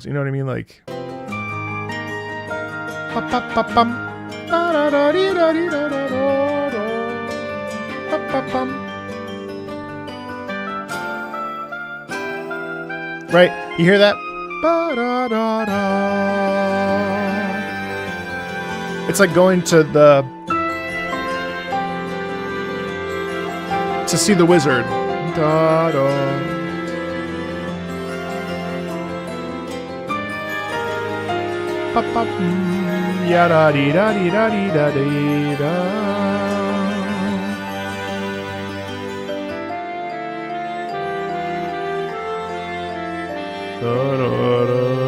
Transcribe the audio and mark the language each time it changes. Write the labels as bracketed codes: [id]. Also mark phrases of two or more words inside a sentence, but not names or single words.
[en] You know what I mean? Like right? You hear that? It's like going to see the wizard. Da, da. Pa, pa, ya, da, dee, da, dee, da, dee, da, dee, da. Da, da, da.